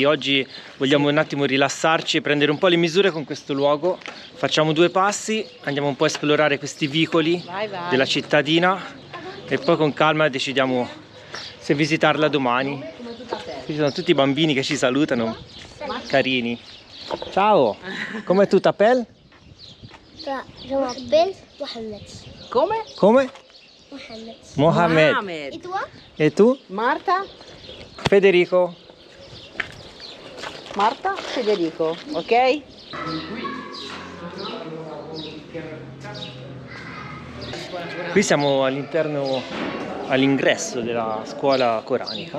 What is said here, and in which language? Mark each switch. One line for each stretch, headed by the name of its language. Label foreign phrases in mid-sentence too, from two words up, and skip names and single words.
Italian: Oggi vogliamo un attimo rilassarci e prendere un po' le misure con questo luogo. Facciamo 2 passi, andiamo un po' a esplorare questi vicoli della cittadina e poi con calma decidiamo se visitarla domani. Qui ci sono tutti i bambini che ci salutano, carini. Ciao, com'è
French: tu t'appelles? Je m'appelle Mohamed.
Italian: Come? Come? Mohamed. Mohamed.
French: Et toi?
Italian: E tu? Marta? Federico. Marta? Federico, ok? Qui siamo all'ingresso della scuola coranica.